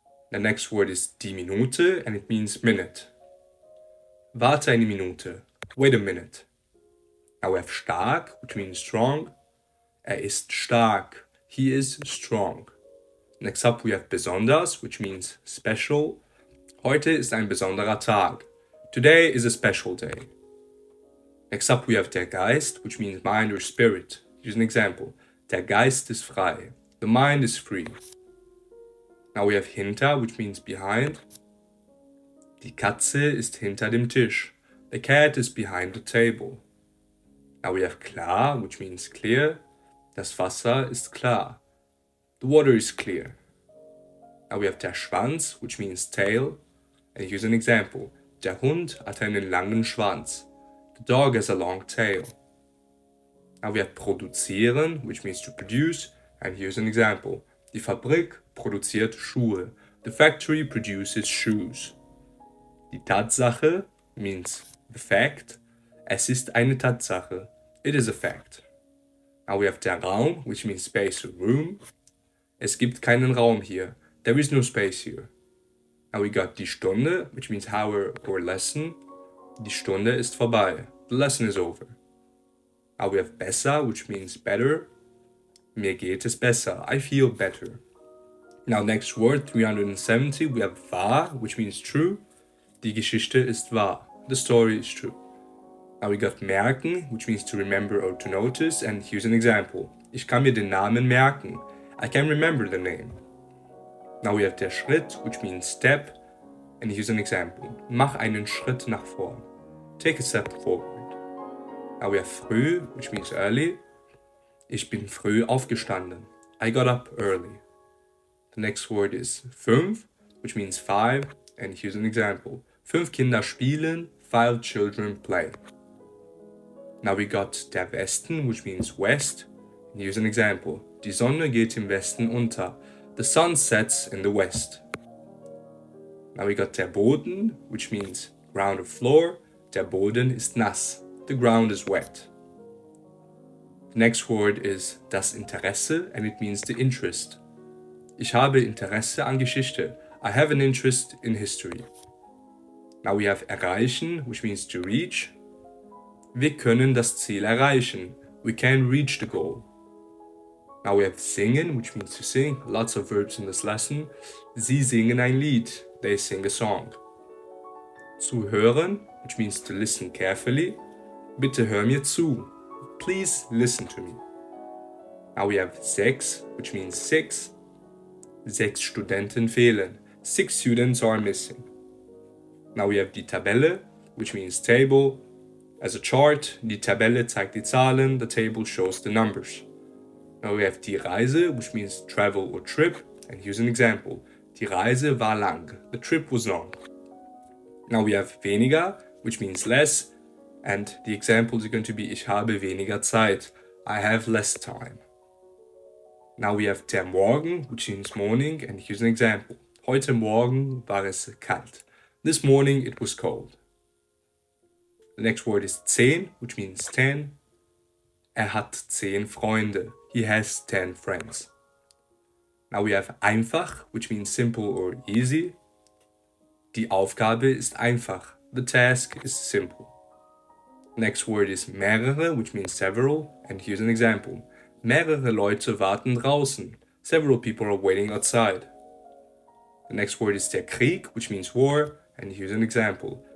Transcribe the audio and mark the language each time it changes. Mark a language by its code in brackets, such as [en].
[en] The next word is die Minute and it means minute. [de] Warte eine Minute. [en] Wait a minute. Now we have stark, which means strong. [de] Er ist stark. [en] He is strong. Next up we have besonders, which means special. [de] Heute ist ein besonderer Tag. [en] Today is a special day. Next up we have der Geist, which means mind or spirit. Here's an example. [de] Der Geist ist frei. [en] The mind is free. Now we have hinter, which means behind. [de] Die Katze ist hinter dem Tisch. [en] The cat is behind the table. Now we have klar, which means clear. [de] Das Wasser ist klar. [en] The water is clear. Now we have der Schwanz, which means tail. And here's an example. [de] Der Hund hat einen langen Schwanz. [en] The dog has a long tail. Now we have produzieren, which means to produce. And here's an example. [de] Die Fabrik produziert Schuhe. [en] The factory produces shoes. Die Tatsache means the fact. [de] Es ist eine Tatsache. [en] It is a fact. Now we have der Raum, which means space or room. [de] Es gibt keinen Raum hier. [en] There is no space here. Now we got die Stunde, which means hour or lesson. [de] Die Stunde ist vorbei. [en] The lesson is over. Now we have besser, which means better. [de] Mir geht es besser. [en] I feel better. Now next word, 370, we have wahr, which means true. [de] Die Geschichte ist wahr. [en] The story is true. Now we got merken, which means to remember or to notice, and here's an example. [de] Ich kann mir den Namen merken. [en] I can remember the name. Now we have der Schritt, which means step, and here's an example. [de] Mach einen Schritt nach vorn. [en] Take a step forward. Now we have früh, which means early. [de] Ich bin früh aufgestanden. [en] I got up early. The next word is fünf, which means 5, and here's an example. [de] 5 Kinder spielen, [en] 5 children play. Now we got der Westen, which means west. And here's an example. [de] Die Sonne geht im Westen unter. [en] The sun sets in the west. Now we got der Boden, which means ground or floor. [de] Der Boden ist nass. [en] The ground is wet. The next word is das Interesse, and it means the interest. [de] Ich habe Interesse an Geschichte. [en] I have an interest in history. Now we have erreichen, which means to reach. [de] Wir können das Ziel erreichen. [en] We can reach the goal. Now we have singen, which means to sing. Lots of verbs in this lesson. [de] Sie singen ein Lied. [en] They sing a song. Zu hören, which means to listen carefully. [de] Bitte hör mir zu. [en] Please listen to me. Now we have sechs, which means six. [de] 6 Studenten fehlen. [en] 6 students are missing. Now we have die Tabelle, which means table. As a chart, [de] die Tabelle zeigt die Zahlen, [en] the table shows the numbers. Now we have die Reise, which means travel or trip, and here's an example. [de] Die Reise war lang, [en] the trip was long. Now we have weniger, which means less, and the examples are going to be [de] ich habe weniger Zeit, [en] I have less time. Now we have der Morgen, which means morning, and here's an example. [de] Heute Morgen war es kalt. [en] This morning it was cold. The next word is 10, which means 10. [de] Hat 10 Freunde. [en] He has 10 friends. Now we have einfach, which means simple or easy. [de] Die Aufgabe ist einfach. [en] The task is simple. Next word is mehrere, which means several, and here's an example. [de] Mehrere Leute warten draußen. [en] Several people are waiting outside. The next word is der Krieg, which means war, and here's an example.